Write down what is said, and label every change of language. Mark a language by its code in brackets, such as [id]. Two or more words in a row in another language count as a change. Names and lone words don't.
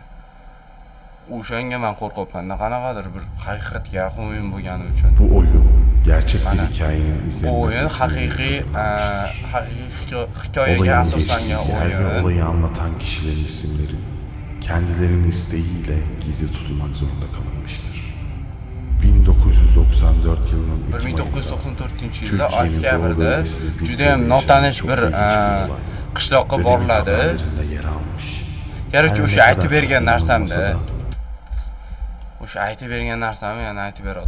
[uz] O'shanga men qo'rqyapman. Qanaqadir bir haqiqatga yaqin o'yin bo'lgani uchun. [tr] Bu oyun gerçek bir hikayenin izlerinden [uz] Oyun haqiqiy hikoyaga asoslangan [tr] yer ve oyun. olayı anlatan kişilerin isimleri kendilerinin isteğiyle gizli tutulmak zorunda kalınmıştır. 1994 yılının Ekim ayında [uz] 1994-yilda [tr] Türkiye'nin doğu [uz] oktyabrda [tr] bölgesinde bir [uz] juda ham [tr] köyde [uz] notanish [tr] yaşayan bir çok ilginç bir olay [uz] qishloqqa [tr] dönemin [uz] boriladi. [tr] haberlerinde yer almış. [uz] Garchi [tr] Her [uz] o'sha [tr] ne [uz] aytib [tr] kadar [uz] bergan [tr] çok [uz] narsamda, [tr] inanılmasa da [uz] o'sha aytib bergan narsamni yana aytib beradi.